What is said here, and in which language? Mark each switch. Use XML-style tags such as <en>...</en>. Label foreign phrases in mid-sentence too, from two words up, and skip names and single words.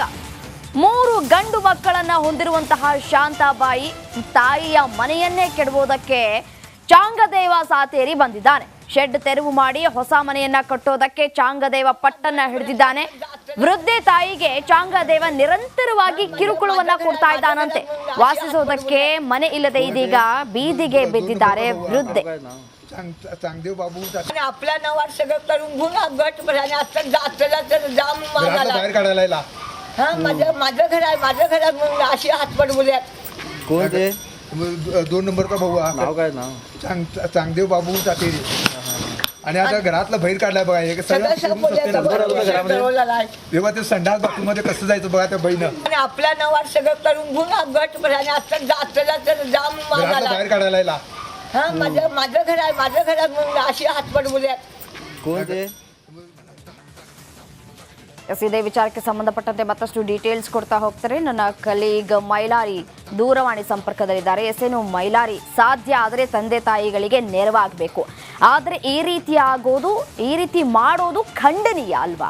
<kn>3 ಗಂಡು ಮಕ್ಕಳನ್ನ ಹೊಂದಿರುವಂತಹ ಶಾಂತಾಬಾಯಿ ತಾಯಿಯ ಮನೆಯನ್ನೇ ಕೆಡವುವುದಕ್ಕೆ ಚಾಂಗದೇವ ಸಾತೇರಿ ಬಂದಿದ್ದಾನೆ. ಶೆಡ್ ತೆರವು ಮಾಡಿ ಹೊಸ ಮನೆಯನ್ನ ಕಟ್ಟೋದಕ್ಕೆ ಚಾಂಗದೇವ ಪಟ್ಟನ್ನ ಹಿಡಿದಿದ್ದಾನೆ. ವೃದ್ಧೆ ತಾಯಿಗೆ ಚಾಂಗದೇವ ನಿರಂತರವಾಗಿ ಕಿರುಕುಳವನ್ನ ಕೊಡ್ತಾ ಇದ್ದಾನಂತೆ. ವಾಸಿಸೋದಕ್ಕೆ ಮನೆ ಇಲ್ಲದೆ ಇದೀಗ ಬೀದಿಗೆ ಬಿದ್ದಿದ್ದಾರೆ ವೃದ್ಧೆ.</kn> <mr>चांगदेव बाबू आपल्या नावावर सगळं करून घेऊन गट भराने आता जात्रेला तर जाम मागायला बाहेर काढायला यायला. हा माझं घर आहे, माझ्या घरात मग अशी हातपट बोलूयात. कोण ते? 2 नंबरचा भाऊ हा. नाव काय नाव? चांगदेव बाबू सातेरी. आणि आता घरातलं बाहेर काढलाय बघा. हे तेव्हा ते संडास बाथरूम मध्ये कसं जायचं बघा त्या बहिणं. आणि आपल्या नावावर सगळं करून घेऊन गट भराने आता जात्रेला तर जाम मागायला बाहेर काढायला यायला. हा माझं घर आहे, माझ्या घरात मग अशी हातपट बोलूयात. कोण ते?</mr> <kn>ಇದೇ ವಿಚಾರಕ್ಕೆ ಸಂಬಂಧಪಟ್ಟಂತೆ ಮತ್ತಷ್ಟು ಡೀಟೇಲ್ಸ್ ಕೊಡ್ತಾ ಹೋಗ್ತಾರೆ ನನ್ನ ಕಲೀಗ್ ಮೈಲಾರಿ ದೂರವಾಣಿ ಸಂಪರ್ಕದಲ್ಲಿದ್ದಾರೆ. ಎಸ್ಎನು ಮೈಲಾರಿ, ಸಾಧ್ಯ ಆದರೆ ತಂದೆ ತಾಯಿಗಳಿಗೆ ನೆರವಾಗಬೇಕು, ಆದರೆ ಈ ರೀತಿ ಆಗೋದು, ಈ ರೀತಿ ಮಾಡೋದು ಖಂಡನೀಯ ಅಲ್ವಾ?</kn>